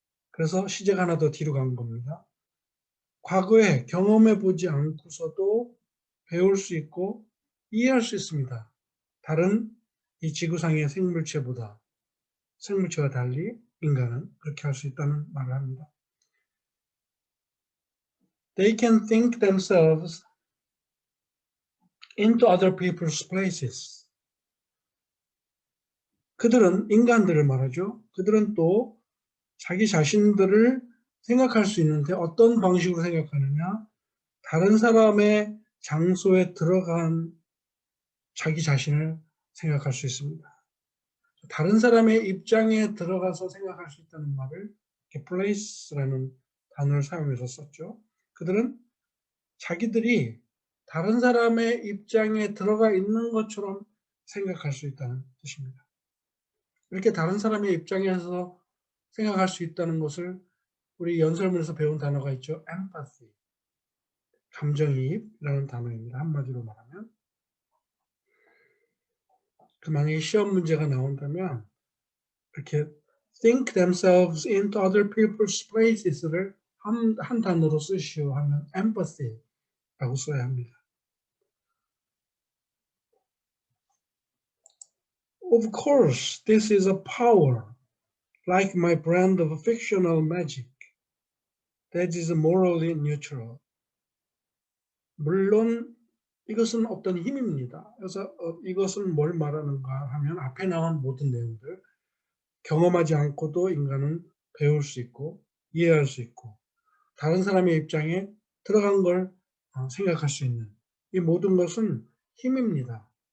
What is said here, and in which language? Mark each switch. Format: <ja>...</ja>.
<ko>그래서 시제가 하나 더 뒤로 간 겁니다. 과거에 경험해 보지 않고서도 배울 수 있고 이해할 수 있습니다. 다른 이 지구상의 생물체와 달리 인간은 그렇게 할 수 있다는 말을 합니다.</ko> <en>They can think themselves into other people's places.</en> <ko>그들은 인간들을 말하죠. 그들은 또 자기 자신들을 생각할 수 있는데 어떤 방식으로 생각하느냐? 다른 사람의 장소에 들어간 자기 자신을 생각할 수 있습니다. 다른 사람의 입장에 들어가서 생각할 수 있다는 말을 place라는 단어를 사용해서 썼죠. 그들은 자기들이 다른 사람의 입장에 들어가 있는 것처럼 생각할 수 있다는 뜻입니다. 이렇게 다른 사람의 입장에서 생각할 수 있다는 것을 우리 연설문에서 배운 단어가 있죠. empathy, 감정이입이라는 단어입니다. 한마디로 말하면. 만약에 시험 문제가 나온다면 이렇게</ko> <en>think themselves into other people's places</en> <ko>를 한 단어로 쓰시오 하면 empathy라고 써야 합니다.</ko> <en>Of course, this is a power, like my brand of fictional magic, that is morally neutral.</en> <ko>물론 이것은 어떤 힘입니다. 그래서 이것은 뭘 말하는가 하면 앞에 나온 모든 내용들, 경험하지 않고도 인간은 배울 수 있고 이해할 수 있고 다른 사람의 입장에 들어간 걸 생각할 수 있는 이 모든 것은 힘입니다.</ko>